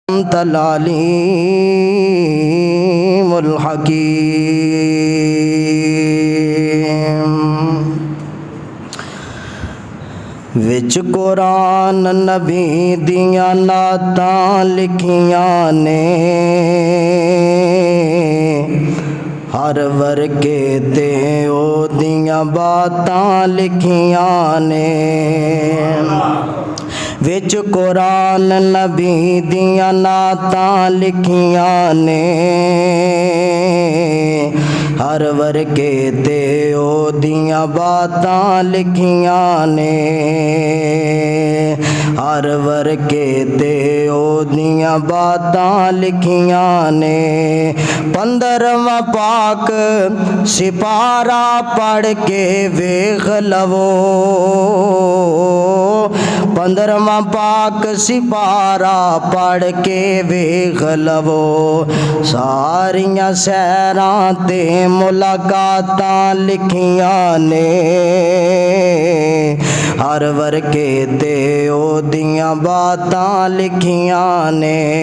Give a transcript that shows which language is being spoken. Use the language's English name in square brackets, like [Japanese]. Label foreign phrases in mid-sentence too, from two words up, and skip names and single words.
[Arabic] انت العلیم الحکیم۔ [Punjabi] وچ قرآن نبی دیاں نعتاں لکھیاں نے، ہر ورکے تے او دیاں باتاں لکھیاں نے۔ وچ قرآن نبی دیاں نعتاں لکھیاں نے، ہر ورکے تے او دیاں باتاں لکھیاں نے، ہر ورکے تے او دیاں باتاں لکھیاں نے۔ 15واں پاک سپارہ پڑھ کے ویکھ لو، 15واں پاک سپارہ پڑھ کے ویکھ لو، ساریاں سیراں تے ملاقاتاں لکھیاں نے، ہر ورکے تے او دیاں باتاں لکھیاں نے۔